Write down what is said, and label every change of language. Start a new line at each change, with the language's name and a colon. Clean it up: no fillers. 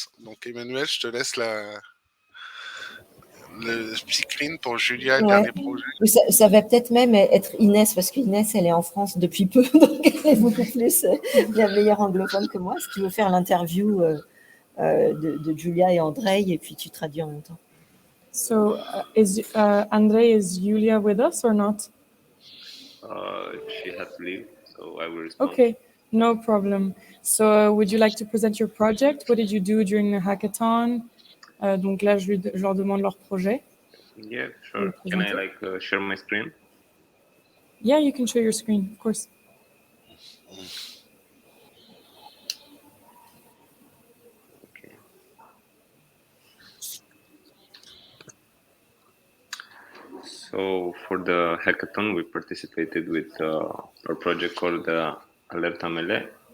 French: Donc, Emmanuel, je te laisse le screen pour Julia et le dernier projet. Ça va peut-être même être Inès, parce qu'Inès, elle est en France depuis peu, donc elle est beaucoup plus la meilleure anglophone que moi. Si tu veux faire l'interview de Julia et Andrei, et puis tu traduis en même temps.
English: So, Andrei, is Julia with us or not? She has to leave, so I will respond. Okay, no problem. So, would you like to present your project? What did you do during the hackathon?
French: Donc là, je leur demande leur projet.
English: Yeah, sure. Can I share my screen? Yeah, you can share your screen, of course. Okay. So for the hackathon, we participated with our project called Alerta Melee.